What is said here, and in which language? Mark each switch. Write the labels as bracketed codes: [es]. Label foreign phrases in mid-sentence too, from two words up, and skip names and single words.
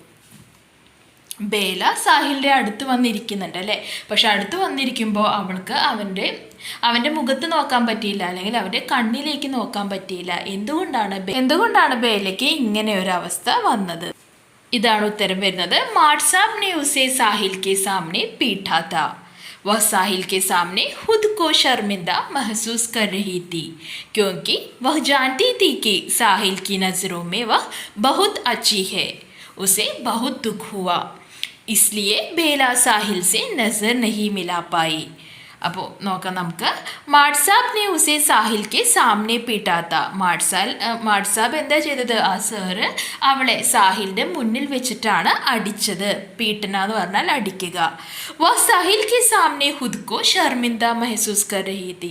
[ml] ബേല സാഹിലിൻ്റെ അടുത്ത് വന്നിരിക്കുന്നുണ്ട്, അല്ലേ? പക്ഷെ അടുത്ത് വന്നിരിക്കുമ്പോൾ അവൾക്ക് അവൻ്റെ മുഖത്ത് നോക്കാൻ പറ്റിയില്ല, അല്ലെങ്കിൽ അവൻ്റെ കണ്ണിലേക്ക് നോക്കാൻ പറ്റിയില്ല. എന്തുകൊണ്ടാണ് ബേലയ്ക്ക് ഇങ്ങനെ ഒരു അവസ്ഥ വന്നത്? ഇതാണ് ഉത്തരം വരുന്നത്. [hi] മാട്സാബ് ने उसे साहिल के सामने पीटा था. वह साहिल के सामने खुद को शर्मिंदा महसूस कर रही थी, क्योंकि वह जानती थी कि साहिल की नज़रों में वह बहुत अच्छी है. उसे बहुत दुख हुआ, इसलिए बेला साहिल से नज़र नहीं मिला पाई. [ml] അപ്പോൾ നോക്കാം നമുക്ക്. [hi] मास्साब ने उसे साहिल के सामने पीटा था. [ml] മാട്സാബ് എന്താ ചെയ്തത്? ആ സാറ് അവളെ സാഹിലിൻ്റെ മുന്നിൽ വെച്ചിട്ടാണ് അടിച്ചത്. പീട്ടന എന്ന് പറഞ്ഞാൽ അടിക്കുക. [hi] वह साहिल के सामने खुद को शर्मिंदा महसूस कर रही थी.